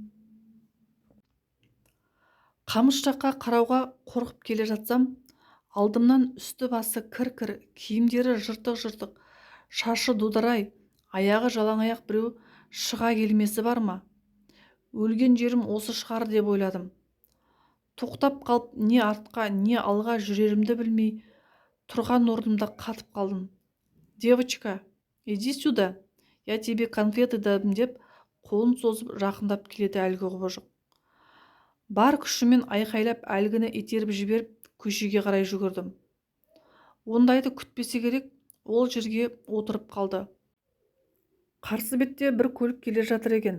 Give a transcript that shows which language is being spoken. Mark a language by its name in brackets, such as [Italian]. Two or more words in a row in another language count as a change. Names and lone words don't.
[Kazakh] Қамыс жаққа қарауға қорқып келе жатсам, алдымнан үсті-басы кір-кір, киімдері жыртық-жыртық, шашы дударай, аяғы жалаңаяқ біреу шыға келмесі бар ма? Өлген жерім осы шығар деп ойладым. Тоқтап қалып, не артқа, не алға жүрерімді білмей, тұрған орнымда қатып қалдым. [Russian] Девочка, иди сюда, я тебе конфеты дадым [Kazakh] деп, қолын созып жақындап келеді әлгі құбыжық. Бар күшімен айқайлап әлгіні итеріп жіберіп, көшеге қарай жүгірдім. Ондайды күтпесе керек, ол жерге отырып қалды. Қарсы бетте бір көлік келе жатыр екен.